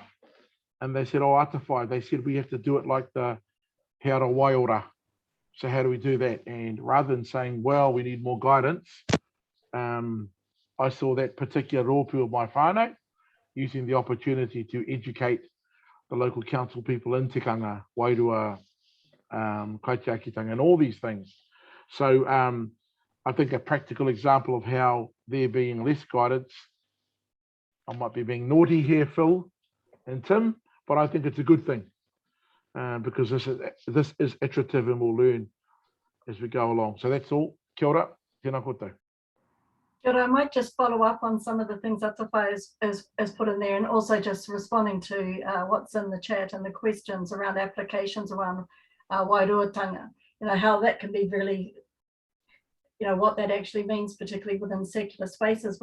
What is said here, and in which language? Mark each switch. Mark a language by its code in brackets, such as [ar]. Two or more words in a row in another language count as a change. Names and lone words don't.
[en] And they said, oh, Atawhai, they said we have to do it like the He Ara Waiora. So how do we do that? And rather than saying, well, we need more guidance, I saw that particular rōpū of my whānau using the opportunity to educate the local council people in [mi] tikanga, wairua, kaitiakitanga, [en] and all these things. So I think a practical example of how there being less guidance, I might be being naughty here, Phil and Tim, but I think it's a good thing because this is iterative and we'll learn as we go along. So that's all. [mi] Kia ora, tēnā koutou. Kia ora, [en] I might just follow up on some of the things that Atawhai has put in there, and also just responding to what's in the chat and the questions around applications around wairuatanga, how that can be really, what that actually means, particularly within secular spaces.